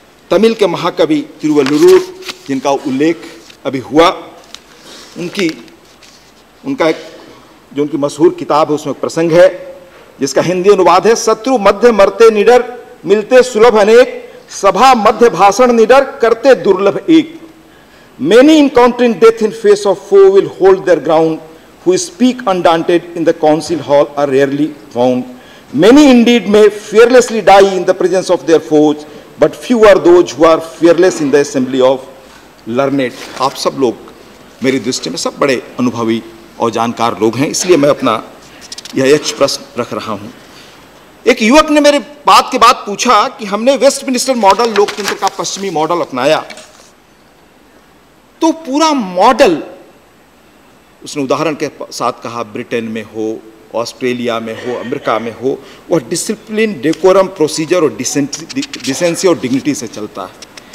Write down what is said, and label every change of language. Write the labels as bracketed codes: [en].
[hi] तमिल के महाकवि तिरुवल्लुवर, जिनका उल्लेख अभी हुआ, उनका एक जो उनकी मशहूर किताब है, उसमें एक प्रसंग है जिसका हिंदी अनुवाद है, शत्रु मध्य मरते निडर, मिलते सुलभ अनेक, सभा मध्य भाषण निडर, करते दुर्लभ एक। [en] Many encountering death in face of foe will hold their ground, who speak undaunted in the council hall are rarely found. Many indeed may fearlessly die in the presence of their foes, but few are those who are fearless in the assembly of learned. [hi] आप सब लोग मेरी दृष्टि में सब बड़े अनुभवी और जानकार लोग हैं, इसलिए मैं अपना यह एक प्रश्न रख रहा हूं। एक युवक ने मेरे बात के बाद पूछा कि हमने वेस्टमिनिस्टर मॉडल लोकतंत्र का पश्चिमी मॉडल अपनाया, तो पूरा मॉडल, उसने उदाहरण के साथ कहा, ब्रिटेन में हो, ऑस्ट्रेलिया में हो, अमेरिका में हो, वह डिसिप्लिन, डेकोरम, प्रोसीजर और डिसेंसी और डिग्निटी से चलता है।